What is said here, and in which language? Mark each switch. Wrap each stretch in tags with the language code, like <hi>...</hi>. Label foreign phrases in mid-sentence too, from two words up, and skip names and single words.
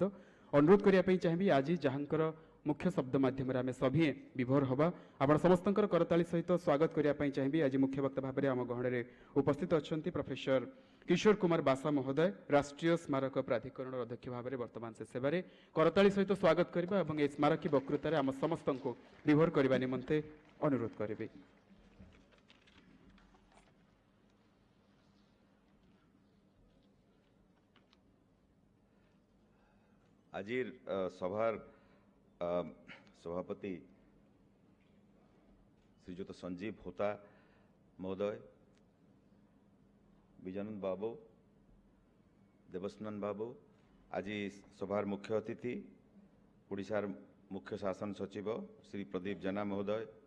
<or>ଅନୁରୋଧ କରିବା ପାଇଁ ଚାହିଁବି ଆଜି ଯାହାଙ୍କର ମୁଖ୍ୟ ଶବ୍ଦ ମାଧ୍ୟମରେ ଆମେ ସଭିଏଁ ବିଭୋର ହେବା, ଆପଣ ସମସ୍ତଙ୍କର କରତାଳି ସହିତ ସ୍ୱାଗତ କରିବା ପାଇଁ ଚାହିଁବି। ଆଜି ମୁଖ୍ୟ ବକ୍ତା ଭାବରେ ଆମ ଗହଣରେ ଉପସ୍ଥିତ ଅଛନ୍ତି ପ୍ରଫେସର କିଶୋର କୁମାର ବାସା ମହୋଦୟ, ରାଷ୍ଟ୍ରୀୟ ସ୍ମାରକ ପ୍ରାଧିକରଣର ଅଧ୍ୟକ୍ଷ ଭାବରେ ବର୍ତ୍ତମାନ ସେ ସେବାରେ। କରତାଳି ସହିତ ସ୍ୱାଗତ କରିବା ଏବଂ ଏହି ସ୍ମାରକୀ ବକ୍ତୃତାରେ ଆମ ସମସ୍ତଙ୍କୁ ବିଭୋର କରିବା ନିମନ୍ତେ ଅନୁରୋଧ କରିବି। ଆଜିର ସଭାର ସଭାପତି ଶ୍ରୀଯୁକ୍ତ ସଞ୍ଜୀବ ହୋତା ମହୋଦୟ, ବିଜାନନ୍ଦ ବାବୁ, ଦେବସ୍ନନ ବାବୁ, ଆଜି ସଭାର ମୁଖ୍ୟ ଅତିଥି ଓଡ଼ିଶାର ମୁଖ୍ୟ ଶାସନ ସଚିବ ଶ୍ରୀ ପ୍ରଦୀପ ଜେନା ମହୋଦୟ,</or>